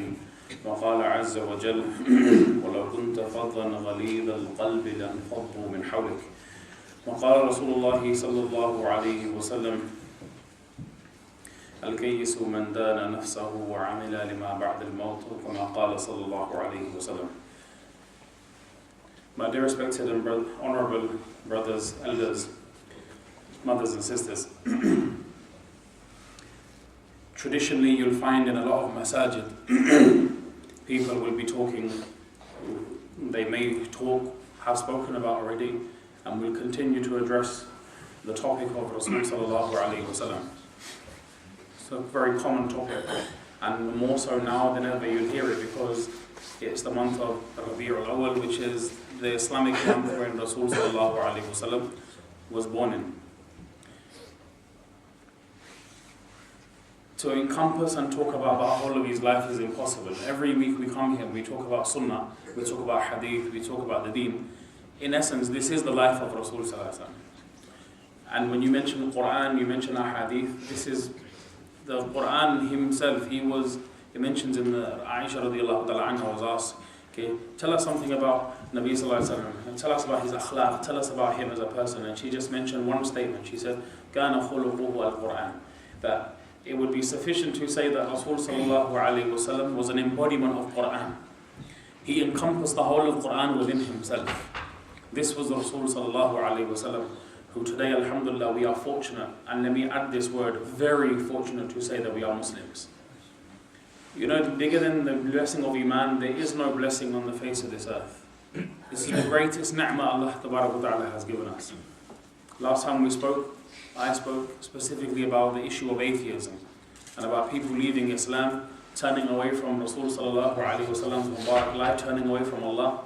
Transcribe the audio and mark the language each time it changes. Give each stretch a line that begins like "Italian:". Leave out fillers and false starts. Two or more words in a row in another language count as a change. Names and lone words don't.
Arabic: وقال عز وجل ولو كنت فظا غليظ القلب لانفضوا من حولك. وقال رسول الله صلى الله عليه وسلم الكيس من دان نفسه وعمل لما بعد الموت كما قال صلى الله عليه وسلم.
English: My dear respected and honorable brothers, elders, mothers and sisters, traditionally you'll find in a lot of masajid people will be talking, they may talk, have spoken about already, and will continue to address the topic of Rasul
Arabic: صلى الله عليه وسلم.
English: It's a very common topic, and more so now than ever you'll hear it because it's the month of Rabi' al-Awwal, which is the Islamic month when Rasul
Arabic: صلى الله عليه وسلم
English: was born in. To encompass and talk about the whole of his life is impossible. Every week we come here, we talk about sunnah, we talk about hadith, we talk about the deen. In essence, this is the life of Rasul
Arabic: صلى الله عليه وسلم.
English: And when you mention Quran, you mention a hadith, this is the Quran himself. He mentions in the Aisha
Arabic: رضي الله تعالى عنها
English: was asked, okay, tell us something about Nabi
Arabic: صلى الله عليه وسلم,
English: tell us about his akhlaq, tell us about him as a person. And she just mentioned one statement. She said,
Arabic: كان خلقه القرآن.
English: That it would be sufficient to say that Rasul
Arabic: صلى الله عليه وسلم
English: was an embodiment of Quran. He encompassed the whole of Quran within himself. This was the Rasul
Arabic: صلى الله عليه وسلم,
English: who today, alhamdulillah, we are fortunate, and let me add this word, very fortunate to say that we are Muslims. You know, bigger than the blessing of Iman, there is no blessing on the face of this earth. This is the greatest ni'mah
Arabic: الله تعالى
English: has given us. Last time we spoke, I spoke specifically about the issue of atheism, and about people leaving Islam, turning away from Rasul
Arabic: صلى الله عليه وسلم's
English: Mubarak life, turning away from Allah.